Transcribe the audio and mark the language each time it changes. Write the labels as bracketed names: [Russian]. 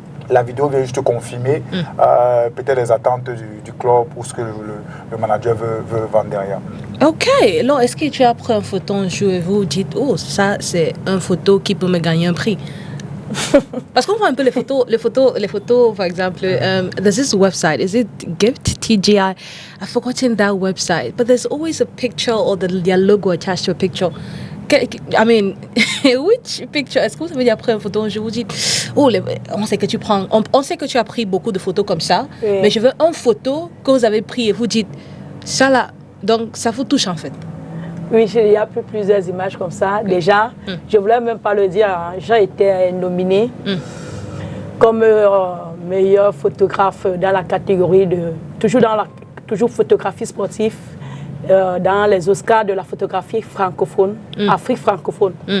[French] La vidéo vient juste confirmer peut-être les attentes du club ou ce que le manager veut vendre derrière. Ok, alors est-ce que tu as pris une photo un jour et vous dites, oh, ça c'est une photo qui peut me gagner un prix? Parce qu'on voit un peu les photos, par exemple, [English] there's this website, is it Gift, TGI? I've forgotten that website, but there's always a picture or their logo attached to a picture. I mean, which picture? [French] Est-ce que vous avez dit après une photo, je vous dis, oh, on sait que tu as pris beaucoup de photos comme ça, mais je veux une photo que vous avez pris et vous dites, ça là, donc ça vous touche en fait. Oui, il y a plusieurs images comme ça. Déjà, je ne voulais même pas le dire, hein, j'ai été nominée comme meilleur photographe dans la catégorie de toujours photographie sportive dans les Oscars de la photographie francophone, Afrique francophone.